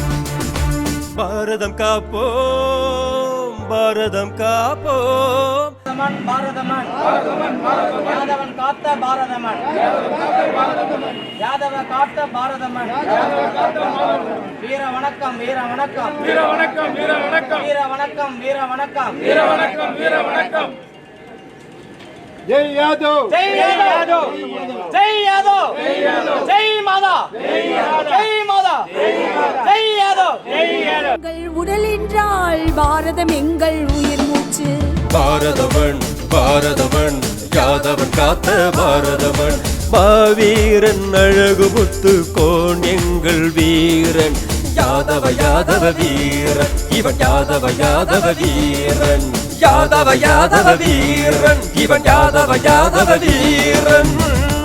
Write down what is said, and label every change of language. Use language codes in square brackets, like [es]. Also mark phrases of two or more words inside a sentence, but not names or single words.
[ta] பாரதம் காப்போம் மண் பாரதமன் யாதவன் காத்த பாரதமன் யாதவ காத்த பாரதமன் வீர வணக்கம் வீர வணக்கம் வீர வணக்கம் வீர வணக்கம் வீர வணக்கம் வீர வணக்கம் வீர வணக்கம் வீர வணக்கம் [hi] जय यादव जय यादव जय यादव जय माता जय माता जय यादव [ta] எங்கள் உடல் என்றால் பாரதம் எங்கள் உயிர் மூச்சு பாரதமன் பாரதமன் யாதவன் காத்த பாரதமன் மாவீரன் அழகு முத்து கோன் எங்கள் வீரன் யாதவ யாதவ வீரன் இவன் யாதவ யாதவ வீரன் யாதவ யாதவ வீரன் இவன் யாதவ யாதவ வீரன்